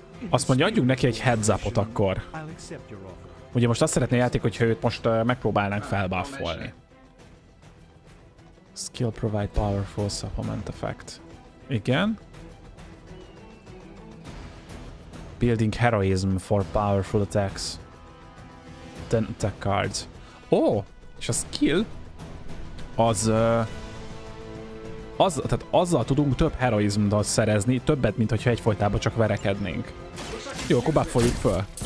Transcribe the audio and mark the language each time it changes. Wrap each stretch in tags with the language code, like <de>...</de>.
<hu>Azt mondja, adjunk neki egy heads upot akkor. Ugye most azt szeretné a játék, hogyha őt most megpróbálnánk felbuffolni.</hu> <en>Skill provide powerful supplement effect.</en> <hu>Igen.</hu> <en>Building heroism for powerful attacks. 10 attack cards.</en> <hu>Ó, és a skill tehát azzal tudunk több heroizmot szerezni, többet, mint hogyha egyfolytában csak verekednénk. Jó, akkor buffoljuk föl.</hu>